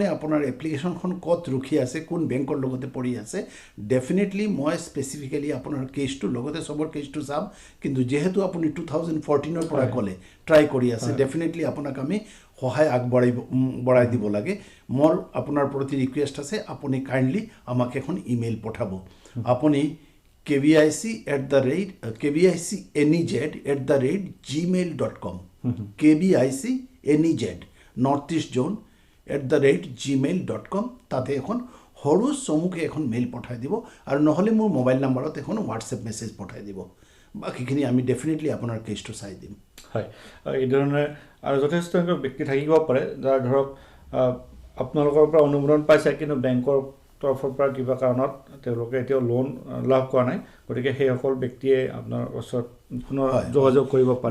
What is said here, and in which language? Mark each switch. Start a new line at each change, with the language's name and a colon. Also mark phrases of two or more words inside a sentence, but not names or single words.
Assamese: আপোনাৰ এপ্লিকেশ্যনখন ক'ত ৰখি আছে কোন বেংকৰ লগতে পৰি আছে ডেফিনেটলি মই স্পেচিফিকেলি আপোনাৰ কেছটো লগতে চবৰ কেছটো চাম কিন্তু যেহেতু আপুনি 2014 পৰা ক'লে ট্ৰাই কৰি আছে ডেফিনেটলি আপোনাক আমি সহায় বঢ়াই দিব লাগে মোৰ আপোনাৰ প্ৰতি ৰিকুৱেষ্ট আছে আপুনি কাইণ্ডলি আমাক এখন ইমেইল পঠাব আপুনি kvic@gmail.com kvic northeast zone @gmail.com তাতে এখন সৰু চমুকে এখন মেইল পঠাই দিব আৰু নহ'লে মোৰ মোবাইল নাম্বাৰত এখন
English: WhatsApp message
Assamese: পঠাই দিব বাকীখিনি আমি ডেফিনেটলি আপোনাৰ কেছটো চাই দিম হয় এই ধৰণে আৰু যথেষ্ট সংখ্যক ব্যক্তি থাকিব পাৰে যাৰ ধৰক আপোনালোকৰ পৰা অনুমোদন পাইছে কিন্তু বেংকৰ তৰফৰ পৰা কিবা কাৰণত তেওঁলোকে এতিয়াও লোন লাভ কৰা নাই গতিকে সেইসকল ব্যক্তিয়ে আপোনাৰ ওচৰত পুনৰ যোগাযোগ কৰিব পাৰে